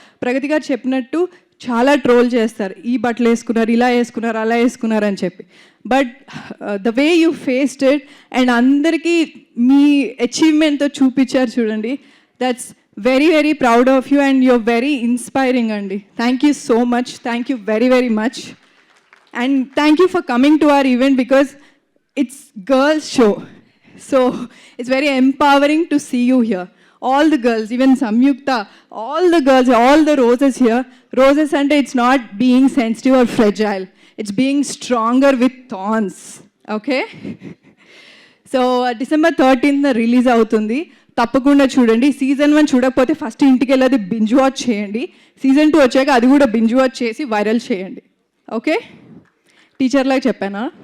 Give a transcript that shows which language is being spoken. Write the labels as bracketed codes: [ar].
[te] ప్రగతి గారు చెప్పినట్టు చాలా ట్రోల్ చేస్తారు, ఈ బట్టలు వేసుకున్నారు, ఇలా వేసుకున్నారు, అలా వేసుకున్నారు అని చెప్పి. [en] but the way you faced it and [te] అందరికీ మీ అచీవ్మెంట్తో చూపించారు చూడండి, [en] That's very very proud of you and you're very inspiring అండి. Thank you so much. Thank you very very much. And thank you for coming to our event because it's girls show, so it's very empowering to see you here. all the girls, even Samyukta, all the girls, all the roses here. Roses and it's not being sensitive or fragile. It's being stronger with thorns. Okay? [te] So December 13th release అవుతుంది, తప్పకుండా చూడండి. Season 1 చూడకపోతే first ఇంటికి వెళ్ళి అది binge watch చేయండి. Season 2 వచ్చాక అది కూడా బింజ్ వాచ్ చేసి వైరల్ చేయండి. ఓకే, టీచర్లాగా చెప్పానా?